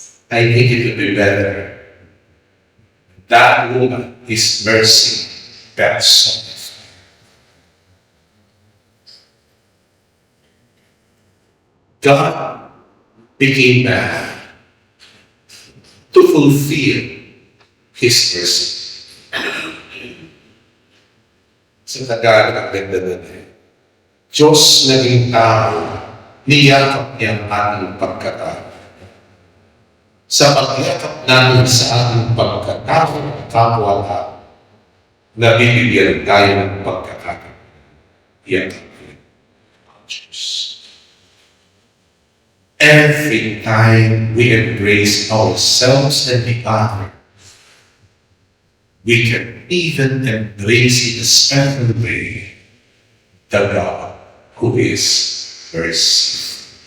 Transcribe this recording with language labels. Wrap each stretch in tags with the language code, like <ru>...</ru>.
<en>I think it would be better. That woman is mercy personified. God became man to fulfill His mercy.</en> <tl>Sa Tagalog, ang ganda nun eh. Diyos naging tao, niyakap niya ang ating pagkatao. Sa pagyakap namin sa ating pagkatao, kapwa-tao, nabibigyan tayo ng pagkakataon. Yakap niya ang Diyos.</tl> <en>Every time we embrace ourselves and the other, we can even embrace in a special way the God who is mercy.</en>